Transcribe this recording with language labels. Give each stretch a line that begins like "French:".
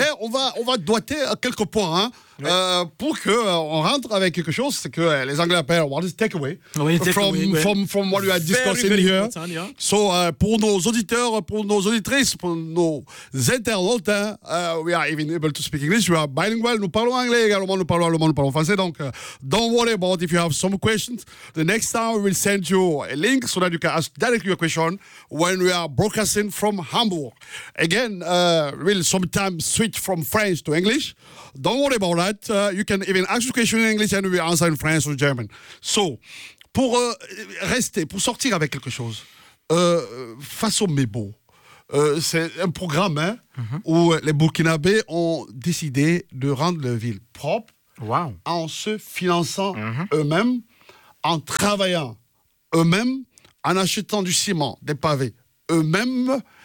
French: Mais on va doigter quelques points, hein, oui. Pour qu'on rentre avec quelque chose, c'est que les Anglais appellent
English: what is takeaway from what you have discussed in here.
French: So, pour nos auditeurs, pour nos auditrices, pour nos internautes, hein,
English: we are even able to speak English, we are bilingual,
French: nous parlons anglais également, nous parlons allemand, nous parlons français.
English: Donc, don't worry about if you have some questions. The next time we will send you a link so that you can ask directly your question when we are broadcasting from Hamburg. Again, we'll sometimes switch from French to English. Don't worry about that. You can even ask your question in English and we answer in French or German.
French: So, pour rester, pour sortir avec quelque chose, façon Mebo, c'est un programme, hein, où les Burkinabés ont décidé de rendre la ville propre, wow, en se finançant eux-mêmes, en travaillant eux-mêmes, en achetant du ciment, des pavés eux-mêmes.